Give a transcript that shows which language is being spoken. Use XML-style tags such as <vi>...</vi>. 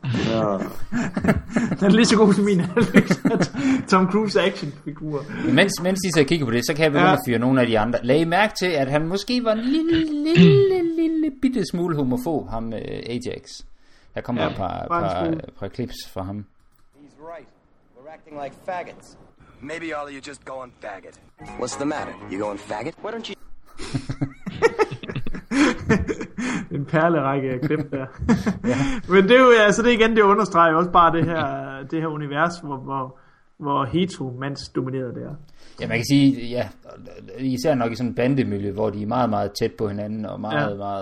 <da>Ja. Den er lige så god som min, Alex. Tom Cruise actionfigur. Mens I så kigger på det, så kan jeg begynde at fyre nogle af de andre. Lag mærke til, at han måske var en lille bitte smule homofob, ham Ajax. Der kommer et par clips fra ham.</da> <en>He's right. We're acting like faggots. Maybe all of you just going faggot. What's the matter? You going faggot? Why don't you...</en> <da>En perlerække af klip der. Men det er jo, altså det igen, det understreger også bare det her univers, hvor hetero-mands domineret det er. Ja, man kan sige, ja, især nok i sådan en bandemiljø, hvor de er meget, meget tæt på hinanden, og meget...</da>